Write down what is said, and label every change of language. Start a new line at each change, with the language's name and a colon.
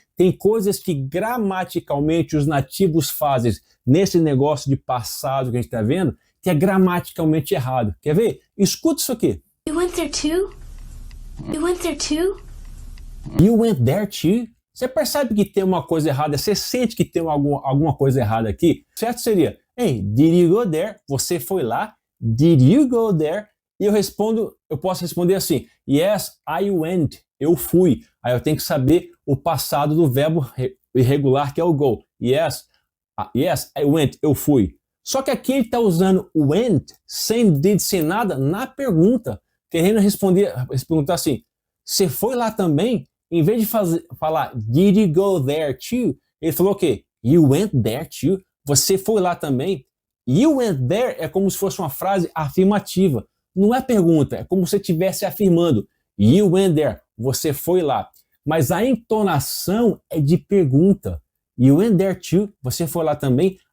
Portuguese: Tem coisas que gramaticalmente os nativos fazem nesse negócio de passado que a gente está vendo, que é gramaticalmente errado. Quer ver? Escuta isso aqui.
English: You went there too? You went there too? You went there too?
Portuguese: Você percebe que tem uma coisa errada? Você sente que tem alguma coisa errada aqui? Certo seria,
English: hey, did you go there?
Portuguese: Você foi lá?
English: Did you go there?
Portuguese: E eu posso responder assim,
English: yes, I went.
Portuguese: Eu fui. Aí eu tenho que saber o passado do verbo irregular, que é o go. Yes, I went. Eu fui. Só que aqui ele está usando went, sem did, sem nada, na pergunta. Querendo perguntar assim, você foi lá também? Em vez de falar,
English: did you go there too?
Portuguese: Ele falou o quê?
English: You went there too?
Portuguese: Você foi lá também?
English: You went there
Portuguese: é como se fosse uma frase afirmativa. Não é pergunta, é como se você estivesse afirmando.
English: You went there.
Portuguese: Você foi lá. Mas a entonação é de pergunta.
English: You went there too?
Portuguese: Você foi lá também?